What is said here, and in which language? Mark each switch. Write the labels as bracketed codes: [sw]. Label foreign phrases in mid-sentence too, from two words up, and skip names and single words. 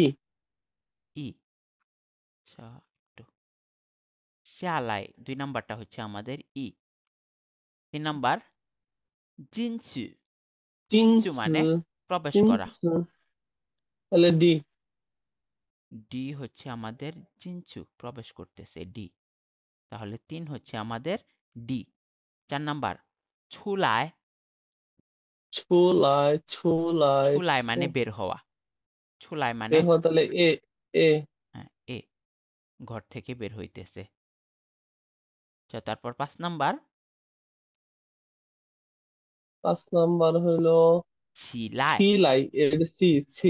[bn] ই আচ্ছা একটু শ্যালায় দুই নাম্বারটা হচ্ছে আমাদের ই তিন নাম্বার জিনচু জিনচু [zh] 金 [bn] মানে [zh] 词 [bn] প্রবেশ [zh] 金 [bn] করা 词 তাহলে ডি ডি হচ্ছে আমাদের জিনচু প্রবেশ করতেছে ডি তাহলে ৩ হচ্ছে আমাদের ডি ৪ নাম্বার ছুলায় [zh] 出来出来 [bn] ছুলায় [zh] 出 [bn] মানে বের হওয়া ছুলায় মানে বের হওয়া তাহলে এ এ হ্যাঁ, এ ঘর থেকে বের হইতেছে আচ্ছা তারপর ৫ নাম্বার ৫ নাম্বার হলো ছিলায় 起来 এর সি ছি